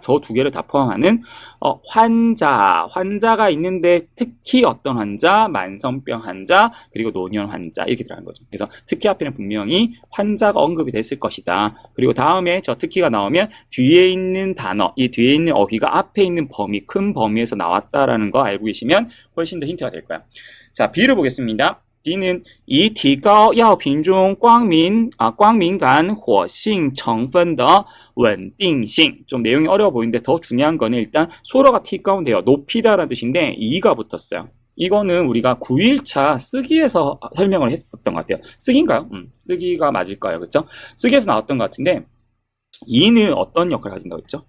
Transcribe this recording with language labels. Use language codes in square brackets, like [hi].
[ko] 저 두 개를 다 포함하는 환자가 있는데 특히 어떤 환자, 만성병 환자, 그리고 노년 환자 이렇게 들어가는 거죠. 그래서 특히 앞에는 분명히 환자가 언급이 됐을 것이다. 그리고 다음에 저 특히가 나오면 뒤에 있는 단어, 이 뒤에 있는 어휘가 앞에 있는 범위, 큰 범위에서 나왔다라는 거 알고 계시면 훨씬 더 힌트가 될 거야. 자, B를 보겠습니다. [zh] B는 以提高药品中光敏感活性成分的稳定性. [ko] 좀 내용이 어려워 보이는데 더 중요한 거는 일단 수어가提高인데요. 높이다라는 뜻인데 2가 붙었어요. 이거는 우리가 9일차 쓰기에서 설명을 했었던 것 같아요. 쓰기인가요? 쓰기가 맞을까요? 그렇죠? 쓰기에서 나왔던 것 같은데 2는 어떤 역할을 가진다고 했죠?